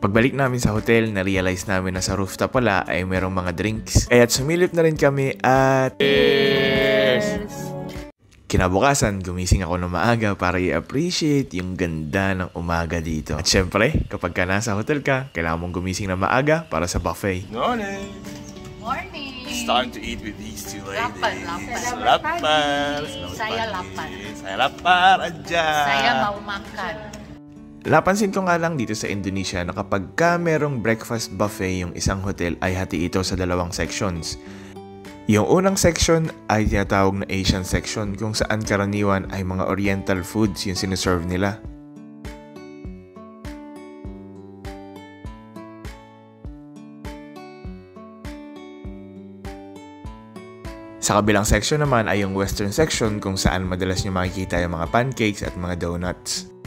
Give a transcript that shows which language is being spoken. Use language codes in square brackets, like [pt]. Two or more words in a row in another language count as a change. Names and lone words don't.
[tl] Pagbalik namin sa hotel, na-realize namin na sa rooftop pala ay merong mga drinks. Kaya't sumilip na rin kami at... Kinabukasan, gumising ako ng maaga para i-appreciate yung ganda ng umaga dito. At syempre, kapag ka nasa hotel ka, kailangan mong gumising na maaga para sa buffet. [en] Morning! Morning. It's time to eat with these two ladies. [id] Lapar. Lapar. Saya lapar. Saya lapar aja. Saya mau makan. [tl] Napansin ko nga lang dito sa Indonesia na kapag ka merong [en] breakfast buffet [tl] yung isang hotel ay hati ito sa dalawang sections. Yung unang section ay tinatawag na [en] Asian section [tl] kung saan karaniwan ay mga [en] oriental foods [tl] yung sineserve nila. Sa kabilang section naman ay yung [en] western section [tl] kung saan madalas nyo makikita yung mga pancakes at mga donuts.